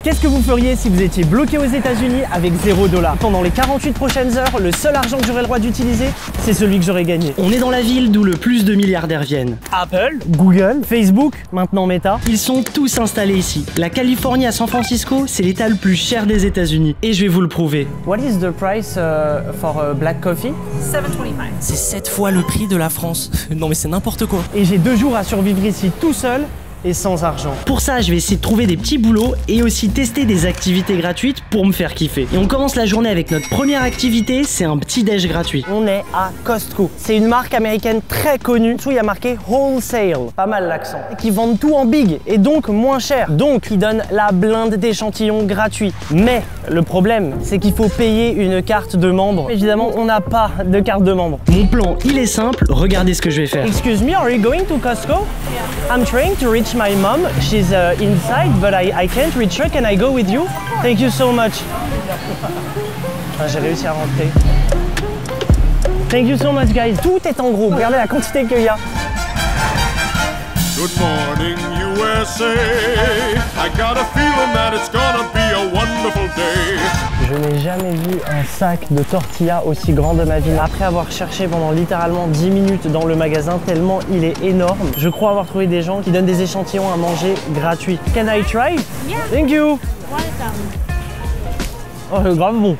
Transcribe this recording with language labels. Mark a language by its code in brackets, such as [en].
[fr] Qu'est-ce que vous feriez si vous étiez bloqué aux États-Unis avec 0 $? Pendant les 48 prochaines heures, le seul argent que j'aurais le droit d'utiliser, c'est celui que j'aurais gagné. On est dans la ville d'où le plus de milliardaires viennent. Apple, Google, Facebook, maintenant Meta. Ils sont tous installés ici. La Californie à San Francisco, c'est l'état le plus cher des États-Unis. Et je vais vous le prouver. [en] What is the price for black coffee? $7.25. [fr] C'est 7 fois le prix de la France. Non mais c'est n'importe quoi. Et j'ai 2 jours à survivre ici tout seul et sans argent. Pour ça, je vais essayer de trouver des petits boulots et aussi tester des activités gratuites pour me faire kiffer. Et on commence la journée avec notre première activité, c'est un petit déj gratuit. On est à Costco. C'est une marque américaine très connue. Dessous, il y a marqué Wholesale. Pas mal l'accent. Qui vendent tout en big et donc moins cher. Donc, ils donnent la blinde d'échantillons gratuits. Mais le problème, c'est qu'il faut payer une carte de membre. Évidemment, on n'a pas de carte de membre. Mon plan, il est simple. Regardez ce que je vais faire. [en] Excuse me, are you going to Costco? Yeah. I'm trying to reach my mom. She's inside, but I can't reach her. Can I go with you? Thank you so much. [fr] Ah, j'ai réussi à rentrer. [en] Thank you so much, guys. [fr] Tout est en gros. Regardez la quantité qu'il y a. [en] Good morning, USA. I got a feeling that it's gonna be a wonderful day. [fr] Je n'ai jamais vu un sac de tortillas aussi grand de ma vie. Après avoir cherché pendant littéralement 10 minutes dans le magasin, tellement il est énorme, je crois avoir trouvé des gens qui donnent des échantillons à manger gratuits. [en] Can I try? Yeah. Thank you. [fr] Oh, grave bon.